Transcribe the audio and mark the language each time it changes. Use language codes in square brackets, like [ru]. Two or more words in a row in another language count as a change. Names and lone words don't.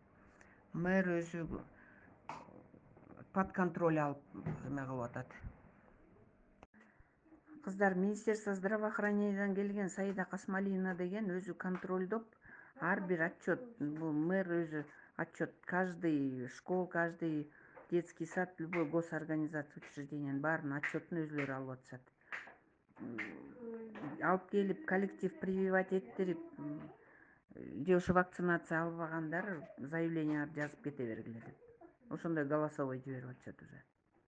[ky] Мэр өзү [ru] под контроль [ky] алып эме кылып атат. Кыздар, Министерство здравоохранениядан келген Саида Касмалиевна деген өзү контролдоп, ар бир отчет, бул мэр өзү отчет, [ru] каждый школ, каждый детский сад, любой госорганизация, [ky] учреждениянын баарынын отчетун өзүлөрү алып атышат. Алып келип коллектив прививать эттирип, же ошо вакцинация албагандар заявленияларды жазып кете бергиле деп. Ошондой голосовой жиберип атышат уже.